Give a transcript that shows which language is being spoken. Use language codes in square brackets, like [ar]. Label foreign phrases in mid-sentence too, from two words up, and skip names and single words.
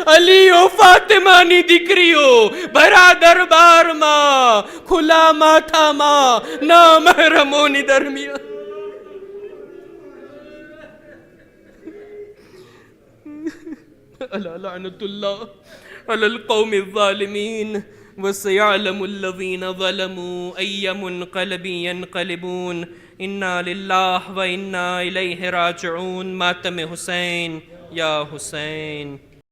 [gu] અલી ઓ ફાતિમાની દીકરીઓ ભરા દરબારમાં ખુલ્લા માથામાં ના મહેરમોની દરમિયાન. [ar] ألا لعنة الله على القوم الظالمين وسيعلم الذين ظلموا أي منقلب ينقلبون إنا لله وإنا إليه راجعون. [ur] ماتم حسین یا حسین.